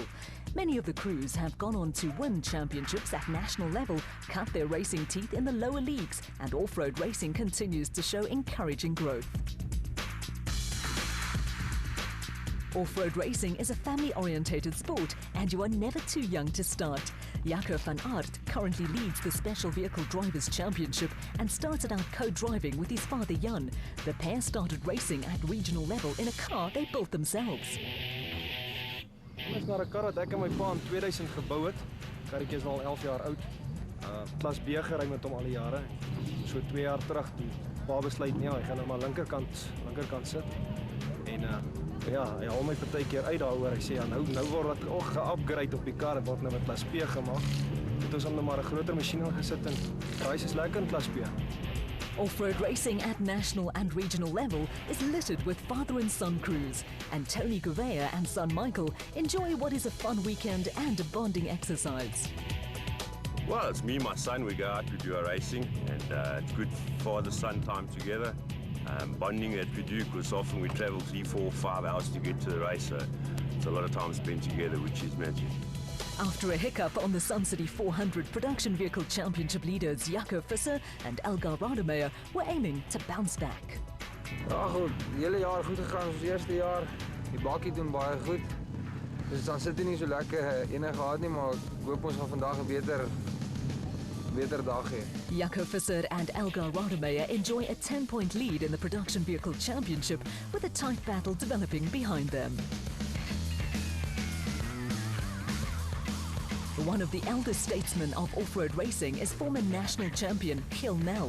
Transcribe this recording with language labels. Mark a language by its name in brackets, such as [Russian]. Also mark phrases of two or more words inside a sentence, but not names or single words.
[English] Many of the crews have gone on to win championships at national level, cut their racing teeth in the lower leagues, and off-road racing continues to show encouraging growth. Off-road racing is a family-orientated sport, and you are never too young to start. Jaco van Aert currently leads the Special Vehicle Drivers' Championship and started out co-driving with his father Jan. The pair started racing at regional level in a car they built themselves. [Afrikaans] Ons na 'n kar wat ek en my pa in 2000 gebou het. Karretjie is al 11 jaar oud. Klas B gery met hom al die jare. So 2 jaar terug die pa besluit nee, hy gaan nou maar linkerkant sit. En ja, hy haal my partykeer uit daaroor. Hy sê ja, nou word dit ook ge-upgrade op die kar, dit word nou met klas P gemaak. Het ons hom nou maar 'n groter masjien ingesit en race is lekker in klas P. [English] Off-road racing at national and regional level is littered with father and son crews, and Tony Gouveia and son Michael enjoy what is a fun weekend and a bonding exercise. Well, it's me and my son, we go out to do our racing, and it's good father-son time together. Bonding that we do, because often we travel 3, 4, 5 hours to get to the race, so it's a lot of time spent together, which is magic. After a hiccup on the Sun City 400 Production Vehicle Championship leaders Jaco Visser and Elgar Rademacher were aiming to bounce back. [Afrikaans] Ja goed, die hele jaar goed gegaan ons eerste jaar. Die bakkie doen baie goed. Dus dan sit hy nie so lekker enige gehad nie, maar ek hoop ons gaan vandag 'n beter dag hê. [English] Jaco Visser and Elgar Rademacher enjoy a 10-point lead in the Production Vehicle Championship, with a tight battle developing behind them. One of the elder statesmen of off-road racing is former national champion Gil Nel.